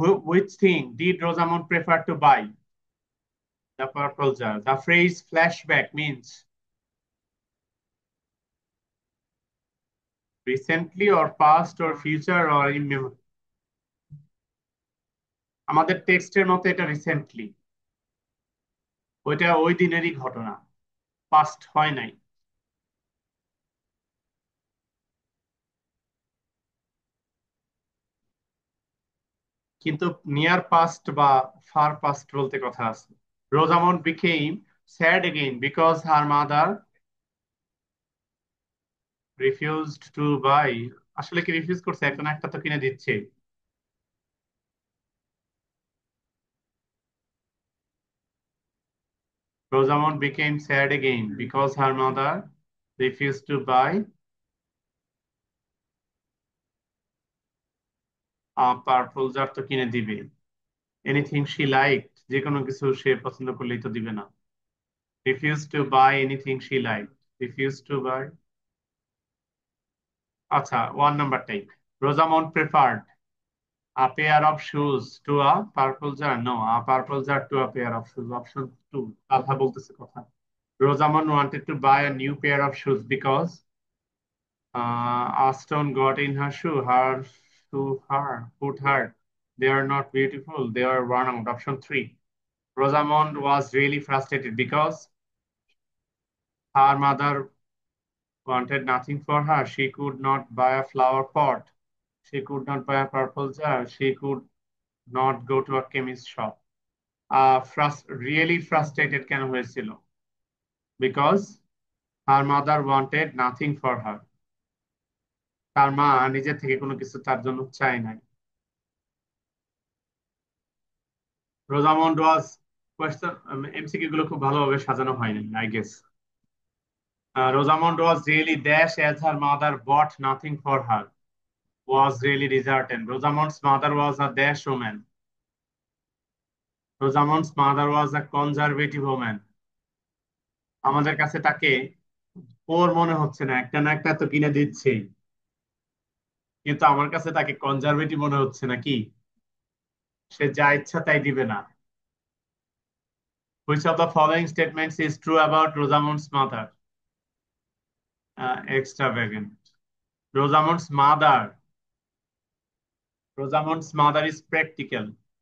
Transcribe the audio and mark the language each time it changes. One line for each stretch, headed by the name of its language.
English: Which thing did Rosamond prefer to buy? The purple jar. The phrase flashback means recently or past or future or in memory.
Bangla: আমাদের টেক্সটের মতে এটা recently, ওইটা ওই দিনেরই ঘটনা, past হয় নাই। কিন্তু নিয়ার পাস্ট বা ফার পাস্ট বলতে কথা আছে।
English: Rosamond became sad again because her mother refused to buy.
Bangla: আসলে কি রিফিউজ করছে? এখন একটা তো কিনে দিচ্ছে।
English: Rosamond became sad again because her mother refused to buy a purple jar,
Bangla: তো কিনে দিবে।
English: Anything she liked,
Bangla: যে কোনো কিছু সে পছন্দ করলেই তো দিবে না।
English: Refused to buy anything she liked. Refused to buy.
Bangla: আচ্ছা, 1 নাম্বারটাই।
English: Rosamond preferred a pair of shoes to a purple jar. No, a purple jar to a pair of shoes.
Bangla: Option 2 কথা বলতেছে কথা।
English: Rosamond wanted to buy a new pair of shoes because a stone got in her shoe. Her shoe, her foot hurt. They are not beautiful. They are worn out. Option 3. Rosamond was really frustrated because her mother wanted nothing for her. She could not buy a flower pot. She could not buy a purple jar. She could not go to a chemist shop. Really frustrated
Bangla: কেন হয়েছিল?
English: Because her mother wanted nothing for her.
Bangla: তার মা নিজে থেকে কোনো কিছু তার জন্য চায় নাই। রোজামন্ড ওয়াজ কোয়েশ্চেন এমসিকিউ গুলো খুব ভালোভাবে সাজানো হয়নি
English: I guess. Rosamond was really dash as her mother bought nothing for her, was really disheartened. Rosamond's mother was a dash woman. Rosamond's mother was a conservative woman.
Bangla: আমাদের কাছে তাকে ওর মনে হচ্ছে না একটা তো কিনে দিচ্ছেই, কিন্তু আমার কাছে তাকে কনজারভেটিভ মনে হচ্ছে নাকি, সে যা ইচ্ছা তাই দিবে না।
English: Which of the following statements is true about Rosamond's mother? Extravagant. Rosamond's mother. Rosamond's mother is practical.